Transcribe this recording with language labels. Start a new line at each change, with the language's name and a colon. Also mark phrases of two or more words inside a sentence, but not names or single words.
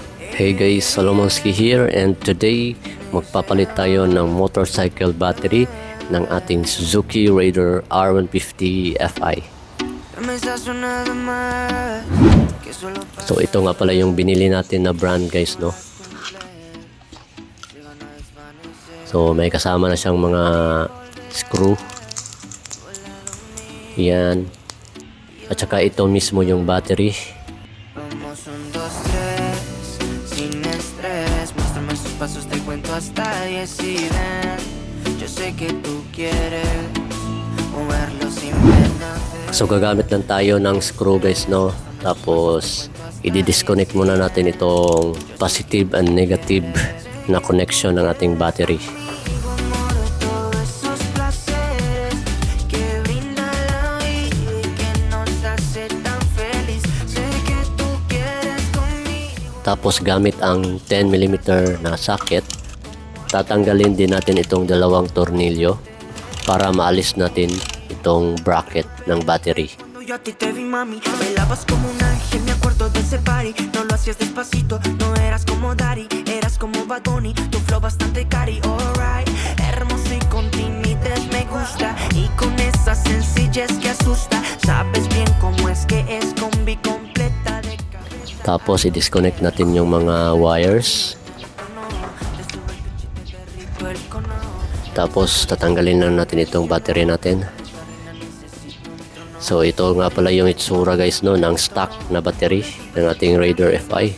English: Hey guys, Salomonski here, and today
Filipino: magpapalit tayo ng motorcycle battery ng ating Suzuki Raider R150 Fi. So ito nga pala yung binili natin na brand guys, no? So may kasama na siyang mga screw. Yan. At saka ito mismo yung battery.
Spanish: Pasos te cuento hasta 10 y ven. Yo sé que tú quieres moverlo sin pena.
Filipino: So gagamit lang tayo ng screw guys, no? Tapos i-disconnect muna natin itong
English: positive and negative
Filipino: na connection ng ating battery. Tapos gamit ang 10mm na socket, tatanggalin din natin itong dalawang tornilyo para maalis natin itong bracket ng battery.
Spanish: Yo a ti te vi mami, bailabas como un ángel, me acuerdo de ese party. No lo hacías despacito, no eras como Daddy, eras como Bad Bunny, tu flow bastante cari, alright. Hermoso y con timidez me gusta, y con esa sencillez que asusta. Sabes bien cómo es que es combi completa de cabeza.
Filipino: Tapos i-disconnect natin yung mga wires. Tapos tatanggalin lang natin itong battery natin. So ito nga pala yung itsura guys, no, ng stock na battery ng ating Raider Fi.